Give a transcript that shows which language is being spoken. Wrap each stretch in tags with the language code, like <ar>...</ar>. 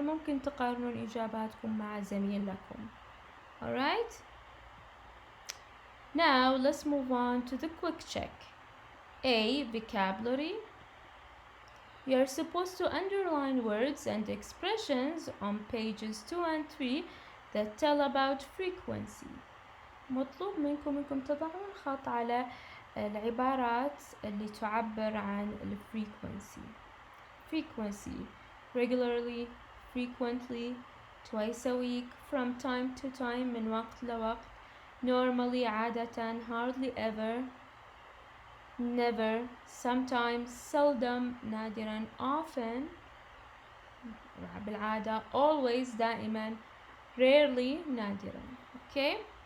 <ar>ممكن تقارنون إجاباتكم مع زميل لكم.</ar> <en>Alright? Now let's move on to the quick check. A. Vocabulary. You are supposed to underline words and expressions on pages 2 and 3 that tell about frequency.</en> <ar>مطلوب منكم تضعون خط على العبارات اللي تعبر عن frequency.</ar> <en>Frequency, regularly, frequently, twice a week, from time to time,</en> <ar>من وقت لوقت,</ar> <en>normally,</en> <ar>عادة,</ar> <en>hardly ever, never, sometimes, seldom,</en> <ar>نادرا,</ar> <en>often,</en> <ar>بالعادة,</ar> <en>always,</en> <ar>دائما,</ar> <en>rarely, نادرا. Okay?</en>